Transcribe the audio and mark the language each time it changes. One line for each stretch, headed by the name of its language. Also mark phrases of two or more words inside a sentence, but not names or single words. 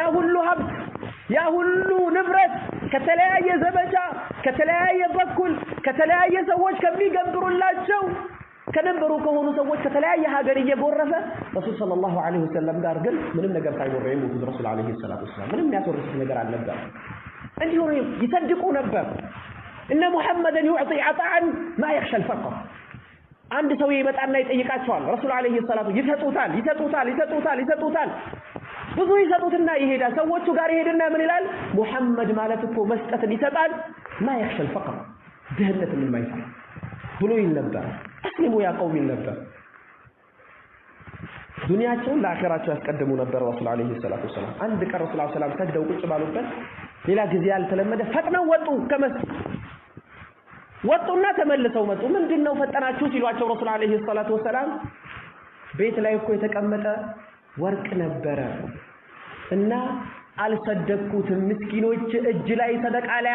Amharic: ሁሉ ሀብት ያ ሁሉ ንብረት ከተለያየ ዘመቻ ከተለያየ በኩል ከተለያየ ሰዎች ከሚገብሩላቸው ከነበሩ ከሆኑ ሰዎች ከተለያየ ሀገር እየጎረፈ
Arabic: رسول صلى الله عليه وسلم
Amharic: ጋር ግን ምንም ነገር ሳይኖር የሞቱት
Arabic: رسول عليه الصلاة والسلام
Amharic: ምንም ያስወርሱት ነገር አልነበር እንዲሁ ይሰድቁ ነበር እነ ሙሐመድን
Arabic: يعطي عطاء ما يخشى الفقر
Amharic: አንድ ሰው ይመጣና ይጠይቃቸዋል
Arabic: رسول عليه الصلاة
Amharic: ይሰጡታል ብዙ ይሰጡትና ይሄዳል ሰዎቹ ጋር ይሄድና ምን ይላል ሙሐመድ ማለት እኮ መስጠትን ይሰጣል
Arabic: ما يخشى الفقر
Amharic: ድህነትን የማይፈራ ብሎ ይነበር
Arabic: أسلموا يا قوم
Amharic: ይነበር ዱንያቸውን ለአኺራቸው ያስቀድሙ ነበር
Arabic: رسول عليه الصلاة والسلام
Amharic: አንድ ቀን
Arabic: رسول عليه السلام
Amharic: ሰግደው ቁጭ ባሉበት ሌላ ጊዜ ያልተለመደ ፈጥነው ወጡ ከመስጊድ ወጡና ተመልሰው መጡ ምንድነው ፈጠናችሁ ሲሏቸው
Arabic: رسول عليه الصلاة والسلام
Amharic: ቤት ላይ እኮ የተቀመጠ ወርቅ ነበረ እና አልሰደቅኩትም ምስኪኖች እጅ ላይ ሰደቃ ላይ